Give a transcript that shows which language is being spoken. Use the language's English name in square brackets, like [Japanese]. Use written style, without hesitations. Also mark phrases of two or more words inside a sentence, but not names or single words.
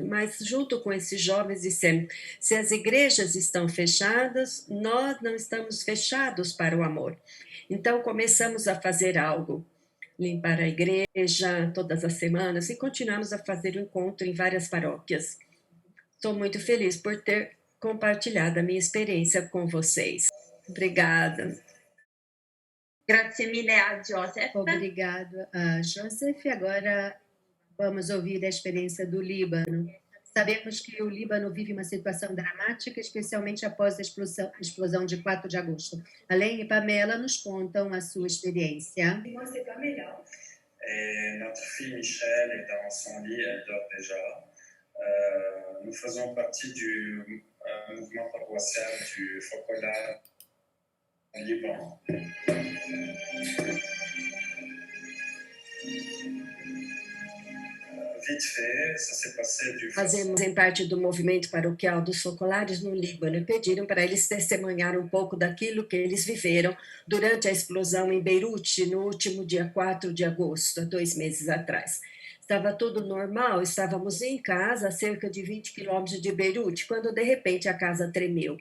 [Portuguese] Mas, junto com esses jovens, dissemos: se as igrejas estão fechadas, nós não estamos fechados para o amor. Então, começamos a fazer algo. Limpar a igreja todas as semanas e continuamos a fazer o encontro em várias paróquias. Estou muito feliz por ter compartilhado a minha experiência com vocês. Obrigada. [Italian] Grazie mille a Joseph. [Portuguese] Obrigado a Joseph. Agora vamos ouvir a experiência do Líbano. Sabemos que o Líbano vive uma situação dramática, especialmente após a explosão de 4 de agosto. Alain e Pamela nos contam a sua experiência. [French] Moi, c'est Pamela. Notre fille Michelle est dans son lit, elle dort déjà. Nous faisons partie du mouvement paroissial du Focolare au Liban. Vite fait, ça s'est passé du [Portuguese] Fazemos em parte do movimento paroquial dos Focolares no Líbano e pediram para eles testemunhar um pouco daquilo que eles viveram durante a explosão em Beirute no último dia 4 de agosto, há 2 meses atrás. Estava tudo normal, estávamos em casa, a cerca de 20 quilômetros de Beirute, quando de repente a casa tremeu.